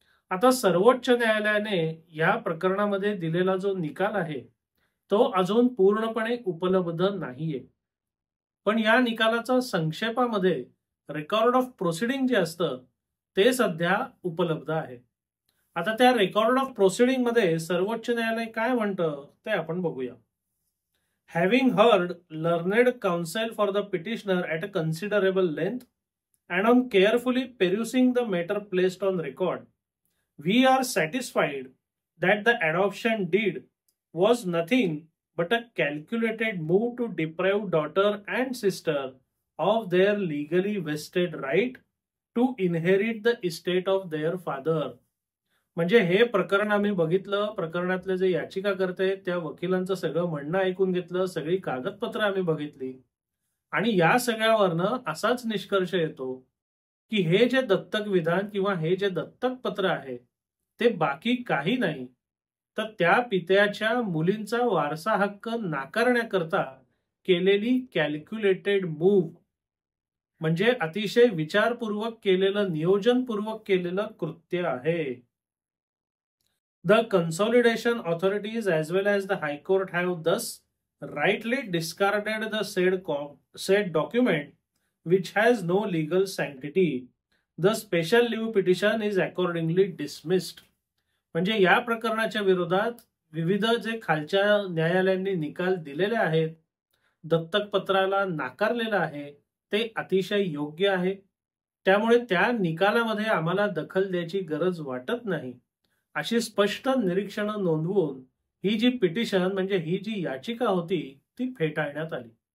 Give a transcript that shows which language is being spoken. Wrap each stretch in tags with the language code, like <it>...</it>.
<mr>आता सर्वोच्च न्यायालयाने या प्रकरणामध्ये दिलेला जो निकाल आहे तो अजून पूर्णपणे उपलब्ध नाहीये. पण या निकालाचा संक्षेपामध्ये रेकॉर्ड ऑफ प्रोसिडिंग जे असतं ते सध्या उपलब्ध आहे. आता त्या रेकॉर्ड ऑफ प्रोसिडिंग मध्ये सर्वोच्च न्यायालय काय म्हणतं ते आपण बघूया.</mr> <en>Having heard learned counsel for the petitioner at a considerable length and on carefully perusing the matter placed on record, we are satisfied that the adoption deed was nothing but a calculated move to deprive daughter and sister of their legally vested right to inherit the estate of their father.</en> <mr>म्हणजे हे प्रकरण आम्ही बघितलं, प्रकरणातले जे याचिकाकर्ते आहेत त्या वकिलांचं सगळं म्हणणं ऐकून घेतलं, सगळी कागदपत्र आम्ही बघितली आणि या सगळ्यावरनं असाच निष्कर्ष येतो की हे जे दत्तक विधान किंवा हे जे दत्तक पत्र आहे ते बाकी काही नाही तर त्या पित्याच्या मुलींचा वारसा हक्क नाकारण्याकरता केलेली कॅल्क्युलेटेड मूव्ह, म्हणजे अतिशय विचारपूर्वक केलेलं, नियोजनपूर्वक केलेलं कृत्य आहे.</mr> <en>The consolidation authorities as well as the High Court have thus rightly discarded the said document which has no legal sanctity. The special leave petition is accordingly dismissed.</en> <mr>म्हणजे या प्रकरणाच्या विरोधात विविध जे खालच्या न्यायालयांनी निकाल दिलेले आहेत, दत्तक पत्राला नाकारलेलं आहे ते अतिशय योग्य आहे. त्यामुळे त्या निकालामध्ये आम्हाला दखल द्यायची गरज वाटत नाही अशी स्पष्ट निरीक्षणं नोंदवून ही जी पिटिशन म्हणजे ही जी याचिका होती ती फेटाळण्यात आली.</mr>